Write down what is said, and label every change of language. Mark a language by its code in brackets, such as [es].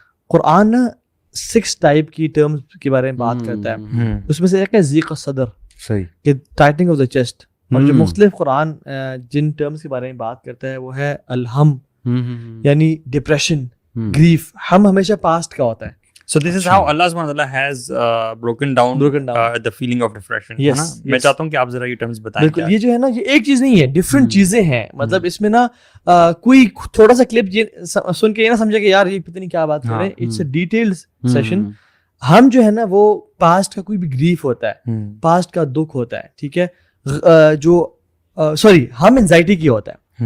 [ur] قرآن نا 6 ٹائپ کی ٹرمز کے بارے میں بات کرتا ہے. اس میں سے ایک ہے ضیق الصدر, صحیح, کہ [en] Tightening of the chest. [ur] اور جو مختلف قرآن جن ٹرمز کے بارے میں بات کرتا ہے وہ ہے الہم, یعنی ڈپریشن, گریف. ہم ہمیشہ پاسٹ کا ہوتا ہے. [en] So this is how Allah subhanahu wa ta'ala has broken down the feeling of depression. Yes, [ur] میں چاہتا ہوں کہ آپ ذرا یہ ٹرمز بتائیں. بالکل, یہ جو ہے نا یہ ایک چیز نہیں ہے, ڈفرینٹ چیزیں ہیں. مطلب اس میں نا کوئی تھوڑا سا کلپ سن کے یہ نہ سمجھے کہ یار یہ پتہ نہیں کیا بات کر رہے ہیں. [en] It's a detailed session. [ur] ہم جو ہے نا وہ پاسٹ کا کوئی بھی گریف ہوتا ہے, پاسٹ کا دکھ ہوتا ہے, ٹھیک ہے, جو سوری ہم انزائٹی کی ہوتا ہے.